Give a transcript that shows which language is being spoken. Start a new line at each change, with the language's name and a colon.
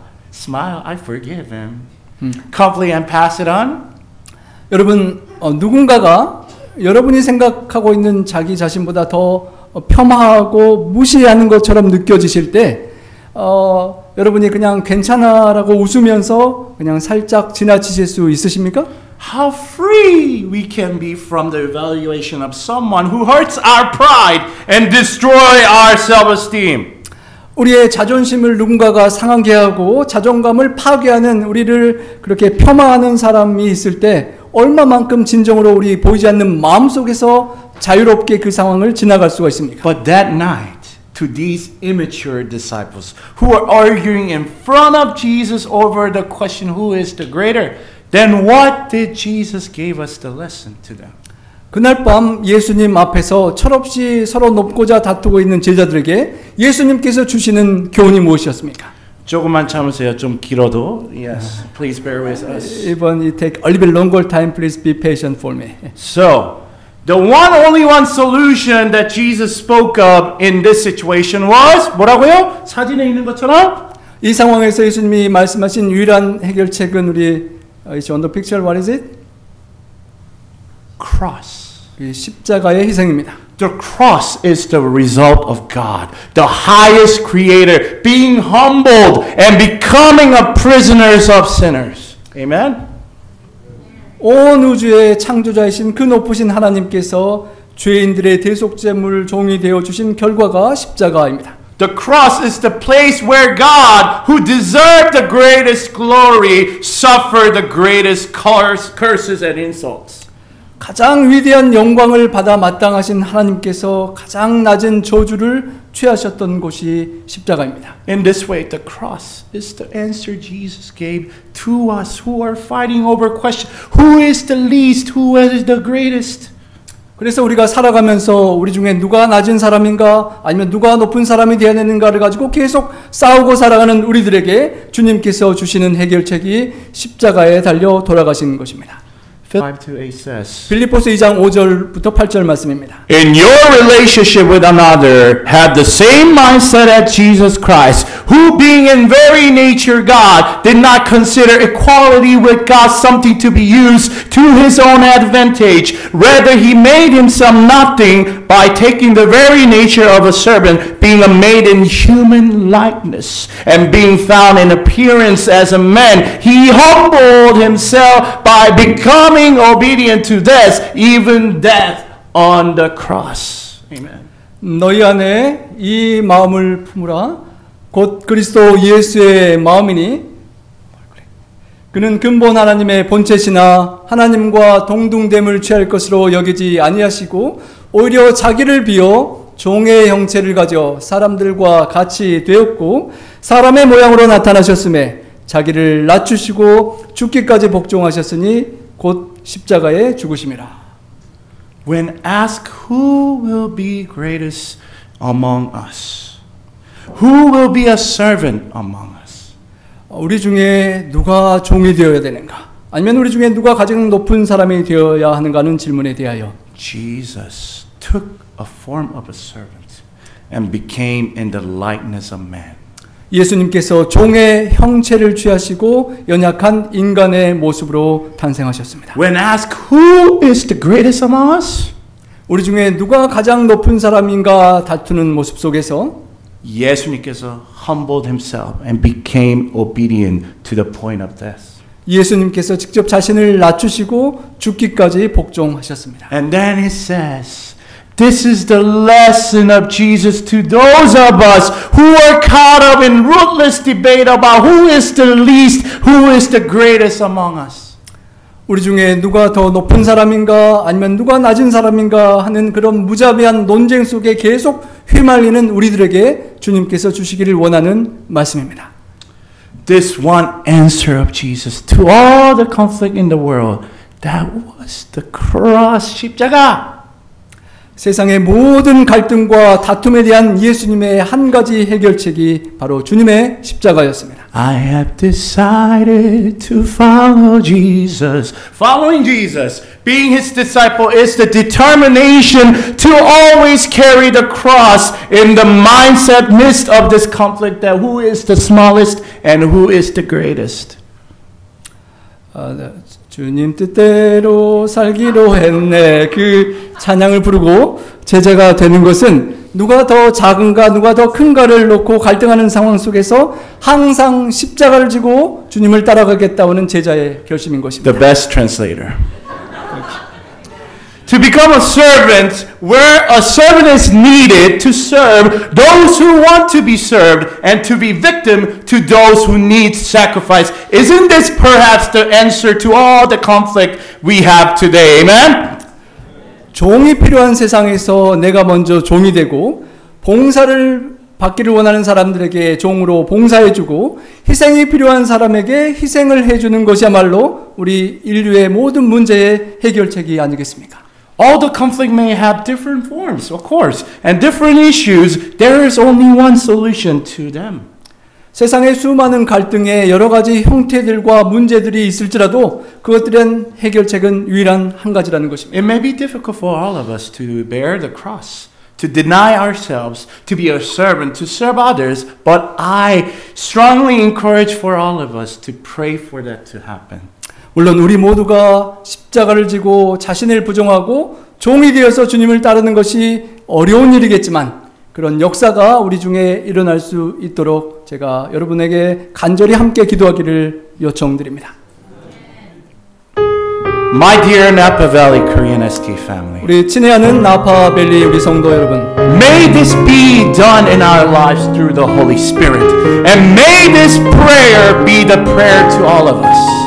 English: Smile, I forgive him. Comfy and pass it on?
Korean: 여러분 누군가가 여러분이 생각하고 있는 자기 자신보다 더 폄하하고 무시하는 것처럼 느껴지실 때 여러분이 그냥 괜찮아라고 웃으면서 그냥 살짝 지나치실 수 있으십니까?
English: How free we can be from the evaluation of someone who hurts our pride and destroy our self-esteem.
Korean: 우리의 자존심을 누군가가 상하게 하고 자존감을 파괴하는 우리를 그렇게 폄하하는 사람이 있을 때 얼마만큼 진정으로 우리 보이지 않는 마음속에서 자유롭게 그 상황을 지나갈 수가 있습니까?
English: But that night, to these immature disciples who are arguing in front of Jesus over the question, who is the greater, then what did Jesus give us the lesson to them?
Korean: 그날 밤 예수님 앞에서 철없이 서로 높고자 다투고 있는 제자들에게 예수님께서 주시는 교훈이 무엇이었습니까? 조금만 참으세요. 좀 길어도.
English: Yes, please bear with us.
Korean: 이번
English: it take a little bit longer time. Please be patient for me. So, the only one solution that Jesus spoke of in this situation was
Korean: 뭐라고요? 사진에 있는 것처럼 이 상황에서 예수님이 말씀하신 유일한 해결책은 우리
English: is on the picture. What is it? cross.
Korean: 이 십자가의 희생입니다.
English: The cross is the result of God, the highest creator, being humbled and becoming a prisoners of sinners. Amen?
Korean: 온 우주의 창조자이신 그 높으신 하나님께서 죄인들의 대속제물 종이 되어 주신 결과가 십자가입니다.
English: The cross is the place where God, who deserved the greatest glory, suffered the greatest curses and insults.
Korean: 가장 위대한 영광을 받아 마땅하신 하나님께서 가장 낮은 저주를 취하셨던 곳이 십자가입니다.
English: In this way, the cross is the answer Jesus gave to us who are fighting over question, who is the least, who is the greatest.
Korean: 그래서 우리가 살아가면서 우리 중에 누가 낮은 사람인가 아니면 누가 높은 사람이 되어야 되는가를 가지고 계속 싸우고 살아가는 우리들에게 주님께서 주시는 해결책이 십자가에 달려 돌아가신 것입니다.
English: 5-8 says,
Korean: 빌립보서 2장 5절부터 8절 말씀입니다.
English: In your relationship with another, have the same mindset as Jesus Christ, who being in very nature God, did not consider equality with God something to be used to his own advantage. Rather, he made himself nothing by taking the very nature of a servant, being made in human likeness, and being found in appearance as a man. He humbled himself by becoming obedient to death, even death on the cross. Amen.
Korean: 너희 안에 이 마음을 품으라. 곧 그리스도 예수의 마음이니 그는 근본 하나님의 본체시나 하나님과 동등됨을 취할 것으로 여기지 아니하시고 오히려 자기를 비어 종의 형체를 가져 사람들과 같이 되었고 사람의 모양으로 나타나셨음에 자기를 낮추시고 죽기까지 복종하셨으니 곧 십자가에 죽으심이라.
English: When asked who will be greatest among us, who will be a servant among us,
Korean: 우리 중에 누가 종이 되어야 되는가? 아니면 우리 중에 누가 가장 높은 사람이 되어야 하는가는 질문에 대하여
English: Jesus took a form of a servant and became in the likeness of man.
Korean: 예수님께서 종의 형체를 취하시고 연약한 인간의 모습으로 탄생하셨습니다.
English: When asked who is the greatest among us,
Korean: 우리 중에 누가 가장 높은 사람인가 다투는 모습 속에서 예수님께서
English: humbled himself and became obedient to the point of death.
Korean: 예수님께서 직접 자신을 낮추시고 죽기까지 복종하셨습니다.
English: And then it says, this is the lesson of Jesus to those of us who are caught up in rootless debate about who is the least, who is the greatest among us.
Korean: 우리 중에 누가 더 높은 사람인가 아니면 누가 낮은 사람인가 하는 그런 무자비한 논쟁 속에 계속 휘말리는 우리들에게 주님께서 주시기를 원하는 말씀입니다.
English: This one answer of Jesus to all the conflict in the world, that was the cross, 십자가.
Korean: 세상의 모든 갈등과 다툼에 대한 예수님의 한 가지 해결책이 바로 주님의 십자가였습니다.
English: I have decided to follow Jesus. Following Jesus, being his disciple, is the determination to always carry the cross in the mindset midst of this conflict that who is the smallest and who is the greatest.
Korean: 주님 뜻대로 살기로 했네. 그 찬양을 부르고 제자가 되는 것은 누가 더 작은가 누가 더 큰가를 놓고 갈등하는 상황 속에서 항상 십자가를 지고 주님을 따라가겠다는 제자의 결심인 것입니다.
English: The best translator. To become a servant where a servant is needed to serve those who want to be served and to be victim to those who need sacrifice. Isn't this perhaps the answer to all the conflict we have today? Amen?
Korean: 종이 필요한 세상에서 내가 먼저 종이 되고 봉사를 받기를 원하는 사람들에게 종으로 봉사해주고 희생이 필요한 사람에게 희생을 해주는 것이야말로 우리 인류의 모든 문제의 해결책이 아니겠습니까?
English: All the conflict may have different forms, of course, and different issues. There is only one solution to them.
Korean: 세상의 수많은 갈등의 여러 가지 형태들과 문제들이 있을지라도 그것들은 해결책은 유일한 한 가지라는 것입니다.
English: It may be difficult for all of us to bear the cross, to deny ourselves, to be a servant, to serve others, but I strongly encourage for all of us to pray for that to happen.
Korean: 물론 우리 모두가 십자가를 지고 자신을 부정하고 종이 되어서 주님을 따르는 것이 어려운 일이겠지만 그런 역사가 우리 중에 일어날 수 있도록 제가 여러분에게 간절히 함께 기도하기를 요청드립니다.
English: My dear Napa Valley Korean ST family,
Korean: 우리 친애하는 나파밸리 우리 성도 여러분,
English: may this be done in our lives through the Holy Spirit, and may this prayer be the prayer to all of us.